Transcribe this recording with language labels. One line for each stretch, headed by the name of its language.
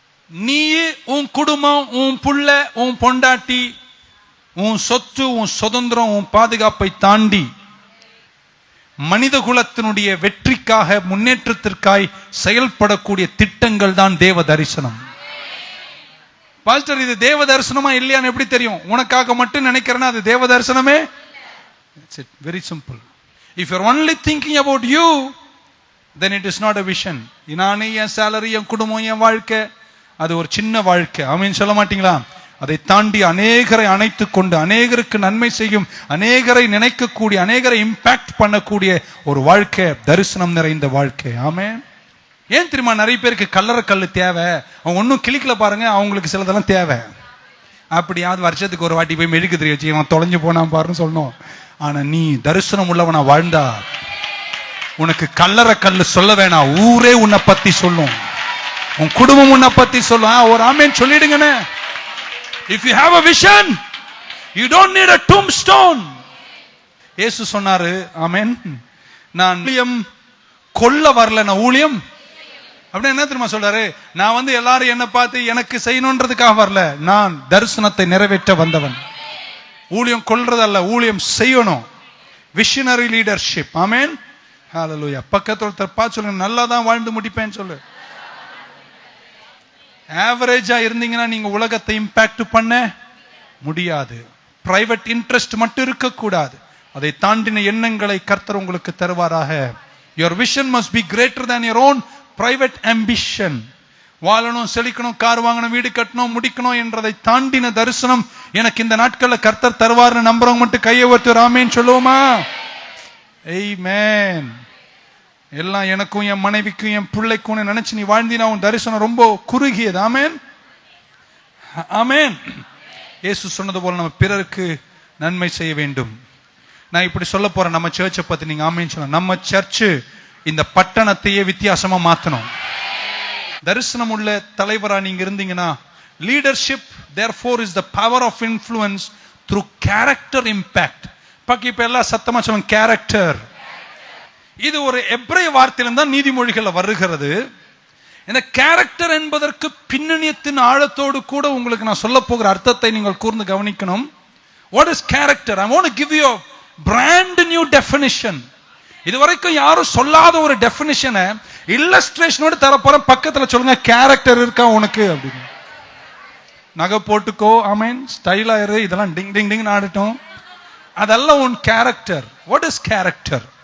Tamil: நீ, உன் குடும்பம், உன் புள்ள, உன் பொண்டாட்டி, உன் சொத்து, உன் சுதந்திரம், உன் பாதுகாப்பை தாண்டி மனித குலத்தினுடைய வெற்றிக்காக, முன்னேற்றத்திற்காய் செயல்படக்கூடிய திட்டங்கள் தான் தேவ தரிசனம். பாஸ்டர், இது தேவ தரிசனமா இல்லையான்னு எப்படி தெரியும்? உனக்காக மட்டும் நினைக்கிறேன்னா அது தேவ தரிசனமே.
English: That's it. Very simple. If you're only thinking about you, then it is not a vision.
Tamil: நானே, என் சேலரி, என் குடும்பம், என் வாழ்க்கை, அது ஒரு சின்ன வாழ்க்கை. ஆமென் சொல்ல மாட்டீங்களா? அதை தாண்டி அநேகரை அணைத்துக் கொண்டு, அநேகருக்கு நன்மை செய்யும், அநேகரை நினைக்கக்கூடிய, அநேகரை இம்பாக்ட் பண்ணக்கூடிய ஒரு வாழ்க்கை, தரிசனம் நிறைந்த வாழ்க்கை. ஆமென். ஏன் தெரியுமா நிறைய பேருக்கு கல்லறை கல்லு தேவை? அவங்க ஒன்னும் கிளிக்கல பாருங்க, அவங்களுக்கு சிலதெல்லாம் தேவை. அப்படியாவது வருஷத்துக்கு ஒரு வாட்டி போய் மெழுகு திரி வச்சு அவன் தொலைஞ்சு போனான் பாருன்னு சொல்லணும். ஆனா நீ தரிசனம் உள்ளவனா வாழ்ந்தா உனக்கு கல்லறை கல்லு சொல்ல வேணாம், ஊரே உன்னை பத்தி சொல்லும், உன் குடும்பம் உன்னை பத்தி சொல்லும். ஒரு ஆமென் சொல்லிடுங்கன்னு.
English: If you have a vision, you don't need a tombstone.
Tamil: இயேசு சொன்னாரு, ஆமென், நான் ஊழியம் கொல்ல வரல, நான் ஊழியம். அப்படி என்ன தெரியுமா சொல்றாரு? நான் எல்லாரும் என்ன பார்த்து எனக்கு செய்யணும்ன்றதுக்காக வரல, நான் தரிசனத்தை நிறைவேற்ற வந்தவன். ஊழியம் கொல்றதல்ல, ஊழியம் செய்யணும். Visionary leadership. ஆமென். ஹalleluya. பக்கத்துல தப்பா சொல்லுங்க, நல்லா தான் வாழ்ந்து முடிப்பேன்னு சொல்லு. ஆவரேஜா இருந்தீங்கன்னா நீங்க உலகத்தை இம்பாக்ட் பண்ண முடியாது. பிரைவேட் இன்ட்ரெஸ்ட் மட்டும் இருக்க கூடாது. அதை தாண்டின எண்ணங்களை கர்த்தர் உங்களுக்கு தருவாராக.
English: Your vision must be greater than your own private ambition.
Tamil: வாழணும், செழிக்கணும், கார் வாங்கணும், வீடு கட்டணும், முடிக்கணும் என்றதை தாண்டின தரிசனம் எனக்கு இந்த நாட்கள்ல கர்த்தர் தருவார்னு நம்புறவங்க மட்டும் கையை உயர்த்தி ஆமென் சொல்லுவோமா? ஆமென். எல்லாம் எனக்கும், என் மனைவிக்கும், என் பிள்ளைக்கும் நினைச்சு நீ வாழ்ந்தினா உன் தரிசனம் ரொம்ப குறுகியது. ஆமென். ஆமென். இயேசு சொன்னது போல நம்ம பிறருக்கு நன்மை செய்ய வேண்டும். நான் இப்படி சொல்ல போறேன் நம்ம சர்ச்சை பத்தி, நீங்க ஆமென் சொல்லலாம். நம்ம சர்ச்சு இந்த பட்டணத்தையே வித்தியாசமா மாத்தணும். தரிசனம் உள்ள தலைவரா நீங்க இருந்தீங்கன்னா, leadership
English: therefore is the power of influence through character impact.
Tamil: இப்ப எல்லாம் சத்தமா சொல்லுங்க, கேரக்டர். இது ஒரு எபிரேய வார்த்தையில தான் நீதிமொழிகள்ல வருகிறது. இந்த கேரக்டர் என்பதற்கு பின்னணியத்தின் ஆழத்தோடு கூட உங்களுக்கு நான் சொல்ல போகிற அர்த்தத்தை நீங்கள் கூர்ந்து கவனிக்கணும்.
English: What is character? I want to give you a brand new definition.
Tamil: இதுவரைக்கும் யாரும் சொல்லாத ஒரு டெபினிஷனை இல்லஸ்ட்ரேஷனோட தரப்போறேன். பக்கத்துல சொல்லுங்க, கேரக்டர் இருக்கா உனக்கு அப்படின்னு. நகை போட்டுக்கோ, ஆமென், ஸ்டைலா இரு, இதெல்லாம் டிங் டிங் டிங் ஆடட்டும், அதெல்லாம் உன் கேரக்டர்.
English: What is character?